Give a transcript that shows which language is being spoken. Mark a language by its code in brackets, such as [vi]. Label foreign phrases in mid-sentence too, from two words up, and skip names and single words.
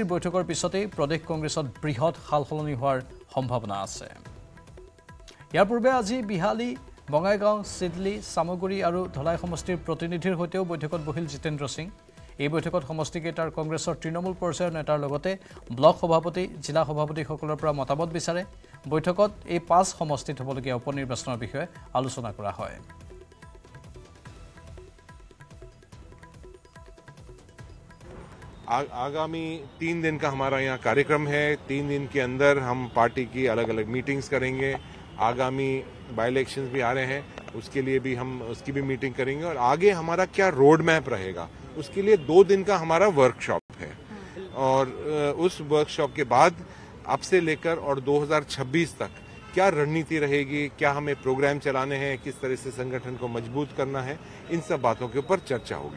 [as] বৈঠকৰ পিছতে প্ৰদেশ কংগ্ৰেছত বৃহৎ সালসলনি হোৱাৰ সম্ভাৱনা আছে ইয়াৰ পূৰ্বে আজি বিহালী বঙাইগাঁও চিডলি সামগুৰি আৰু ধলাই সমষ্টিৰ প্ৰতিনিধিৰ হৈতেও বৈঠকত বহিল জিতেন্দ্ৰ সিং এই বৈঠকত সমষ্টিকেইটাৰ কংগ্ৰেছৰ তৃণমূল পৰ্যায়ৰ নেতাৰ লগতে ব্লক সভাপতি জিলা সভাপতিসকলৰ পৰা মতামত বিচাৰে বৈঠকত এই 5 সমষ্টিত হ'বলগীয়া উপনিৰ্বাচনৰ বিষয়ে আলোচনা কৰা হয় [hi] आगामी 3 दिन का हमारा यहाँ कार्यक्रम है 3 दिन के अंदर हम पार्टी की अलग अलग मीटिंग्स करेंगे आगामी [en] by elections [hi] भी आ रहे हैं उसके लिए भी हम उसकी भी मीटिंग करेंगे और आगे हमारा क्या [en] road map [hi] रहेगा उसके लिए 2 दिन का हमारा वर्कशॉप है और उस वर्कशॉप के बाद अब से लेकर और 2026 तक क्या रणनीति रहेगी क्या हमें प्रोग्राम चलाने हैं किस तरह से संगठन को मजबूत करना है इन सब बातों के ऊपर चर्चा होगी